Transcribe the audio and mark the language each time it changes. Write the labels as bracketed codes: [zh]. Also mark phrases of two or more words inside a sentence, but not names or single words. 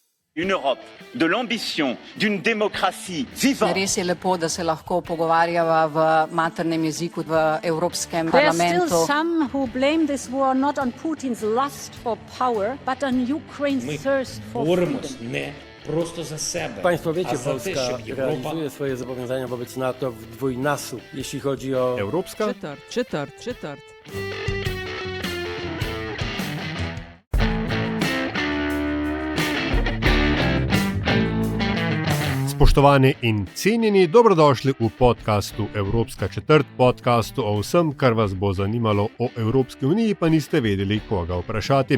[fr] Une Europe de l'ambition, d'une démocratie vivante. [sl] Res je lepo, da se lahko pogovarjava v maternem jeziku v Evropskem parlamentu. [en] There are still some who blame this war not on Putin's lust for power, but on Ukraine's thirst for freedom. [pl] Nie prosto za sebe. Państwo wiecie, a za Polska te, żeby Europa... realizuje swoje zobowiązania wobec NATO w dwójnasób, jeśli chodzi o... [sl] Evropska? Četrt. Spoštovani in cenjeni, dobrodošli v podkastu Evropska četrt, podkastu o vsem, kar vas bo zanimalo o Evropski uniji, pa niste vedeli, koga vprašati.